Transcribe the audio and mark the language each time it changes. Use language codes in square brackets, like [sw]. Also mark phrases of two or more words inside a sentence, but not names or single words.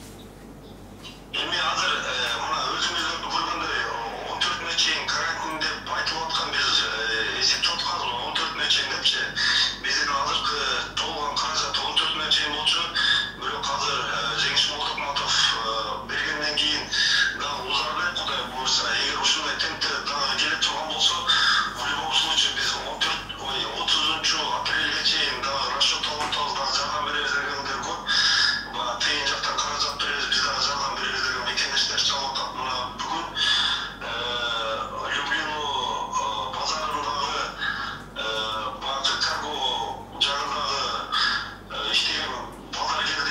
[ky] Эми азыр мына өзүңүздөрдү көргөндөй 14-нө чейин карантин деп айтылып аткан, биз эсептеп атканбыз 14-нө чейин депчи. Биздин азыркы толгон каражат 14-нө чейин болчу. Бирок азыр Жеңиш Молдокматов бергенден кийин дагы узарды. Кудай буюрса, эгер ушундай темпте дагы келип турган болсо, [ru] в любом случае [ky] биз 30-апрелге чейин дагы расчет алып атабыз, дагы жардам беребиз дегендер көп. Тыйын жактан каражат беребиз, биз дагы жардам беребиз деген мекендештер чалып атат. Мына бүгүн Люблино базарындагы баягы карго жагындагы иштеген балдар келди.